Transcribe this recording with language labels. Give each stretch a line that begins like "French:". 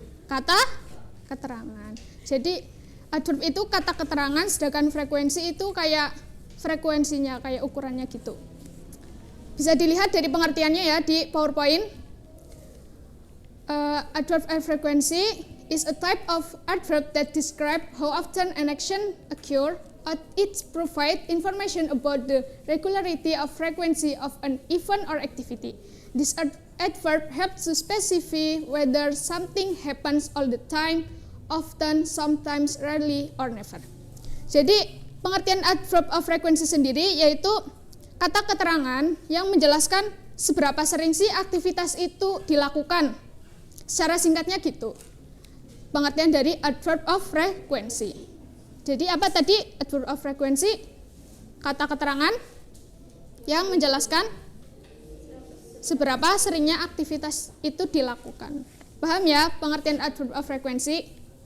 Indonesian: Kata keterangan. Jadi adverb itu kata keterangan, sedangkan frekuensi itu kayak frekuensinya, kayak ukurannya gitu. Bisa dilihat dari pengertiannya ya di PowerPoint.
English: Adverb of frequency is a type of adverb that describe how often an action occurs. It provides information about the regularity of frequency of an event or activity. This adverb helps to specify whether something happens all the time, often, sometimes, rarely, or never.
Indonesian: Jadi pengertian adverb of frequency sendiri yaitu kata keterangan yang menjelaskan seberapa sering sih aktivitas itu dilakukan. Secara singkatnya gitu. Pengertian dari adverb of frequency. Jadi apa tadi adverb of frequency? Kata keterangan yang menjelaskan seberapa seringnya aktivitas itu dilakukan. Paham ya pengertian adverb of frequency?